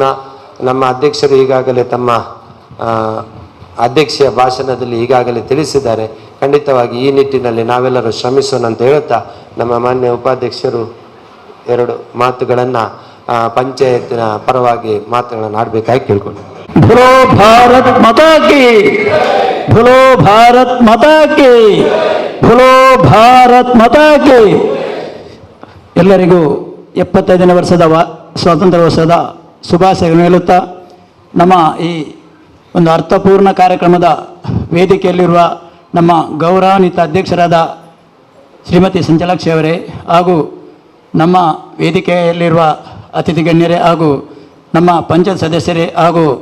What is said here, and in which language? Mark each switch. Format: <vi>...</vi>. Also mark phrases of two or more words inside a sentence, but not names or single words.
<kn>ನಮ್ಮ ಅಧ್ಯಕ್ಷರು ಈಗಾಗಲೇ ತಮ್ಮ ಅಧ್ಯಕ್ಷೀಯ ಭಾಷಣದಲ್ಲಿ ಈಗಾಗಲೇ ತಿಳಿಸಿದ್ದಾರೆ. ಖಂಡಿತವಾಗಿ ಈ ನಿಟ್ಟಿನಲ್ಲಿ ನಾವೆಲ್ಲರೂ ಶ್ರಮಿಸೋಣ ಅಂತ ಹೇಳುತ್ತಾ ನಮ್ಮ ಮಾನ್ಯ ಉಪಾಧ್ಯಕ್ಷರು 2 ಮಾತುಗಳನ್ನು ಪಂಚಾಯತಿನ ಪರವಾಗಿ ಮಾತುಗಳನ್ನು ಆಡಬೇಕಾಗಿ ಕೇಳ್ಕೊಂಡು.</kn> <hi>बोलो भारत माता की, बोलो भारत माता की, बोलो भारत माता की.</hi> <kn>ಎಲ್ಲರಿಗೂ 75ನೇ ವರ್ಷದ ಸ್ವಾತಂತ್ರ್ಯ ವರ್ಷದ ಶುಭಾಶಯಗಳನ್ನು ಹೇಳುತ್ತಾ ನಮ್ಮ ಈ ಒಂದು ಅರ್ಥಪೂರ್ಣ ಕಾರ್ಯಕ್ರಮದ ವೇದಿಕೆಯಲ್ಲಿರುವ ನಮ್ಮ ಗೌರವಾನ್ವಿತ ಅಧ್ಯಕ್ಷರಾದ ಶ್ರೀಮತಿ ಸಂಚಲಾಕ್ಷಿ ಅವರೇ ಹಾಗೂ ನಮ್ಮ ವೇದಿಕೆಯಲ್ಲಿರುವ ಅತಿಥಿ ಗಣ್ಯರೇ ಹಾಗೂ ನಮ್ಮ ಪಂಚಾಯತ್ ಸದಸ್ಯರೇ ಹಾಗೂ</kn>